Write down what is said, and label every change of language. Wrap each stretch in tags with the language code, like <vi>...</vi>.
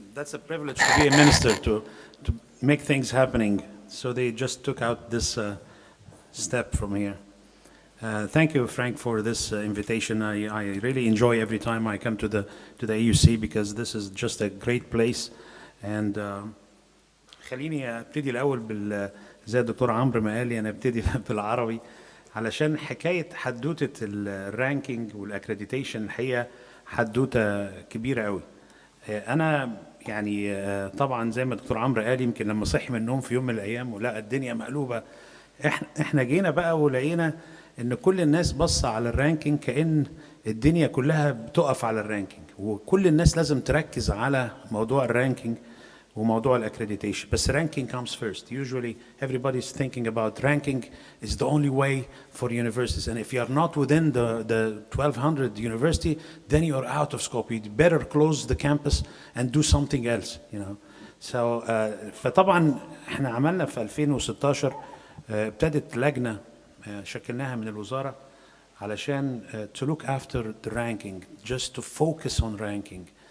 <en>That's a privilege to be a minister, to make things happening. So they just took out this step from here. Thank you, Frank, for this invitation. I really enjoy every time I come to the AUC because this is just a great place. And</en> <ar>خليني ابتدي الاول زي الدكتور عمرو ما قال لي، انا ابتدي بالعربي علشان حكايه حدوته الرانكينج والاكريديتيشن الحقيقه حدوته كبيره قوي. انا يعني طبعا زي ما الدكتور عمرو قال، يمكن لما صحي من النوم في يوم من الايام ولقى الدنيا مقلوبه، احنا جينا بقى ولقينا ان كل الناس بص على الرانكينج كأن الدنيا كلها بتقف على الرانكينج، وكل الناس لازم تركز على موضوع الرانكينج وموضوع الاكريديتيشن. بس</ar> <en>ranking comes first. Usually everybody's thinking about ranking is the only way for universities, and if you are not within the 1200 university, then you are out of scope. You better close the campus and do something else, you know. So</en> <ar>فطبعا احنا عملنا في 2016 ابتدت لجنة شكلناها من الوزارة علشان</ar> <en>to look after the ranking, just to focus on ranking.</en>